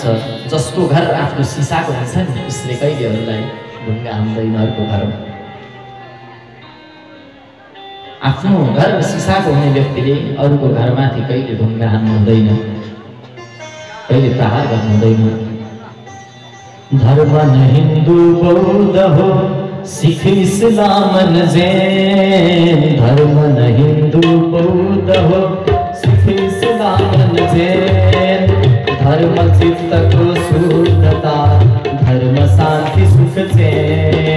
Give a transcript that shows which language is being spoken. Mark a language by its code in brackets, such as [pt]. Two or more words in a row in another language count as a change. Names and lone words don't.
[ne] जसको घर आफ्नो सिसाको हुन्छ नि उसले कहिले अरूलाई ढुङ्गा हान्दैन अर्को घरमा। आफ्नो घर सिसाको हुने व्यक्तिले अरूको घरमाथि कहिले ढुङ्गा हान्नु हुँदैन, कहिले प्रहार गर्नु हुँदैन। [hi] धर्म न हिन्दू बौद्ध हो, सिख इस्लाम न जैन। धर्म न हिन्दू बौद्ध हो, सिख इस्लाम न जैन। धर्म चित्त को शुद्धता, धर्म शांति सुख चैन।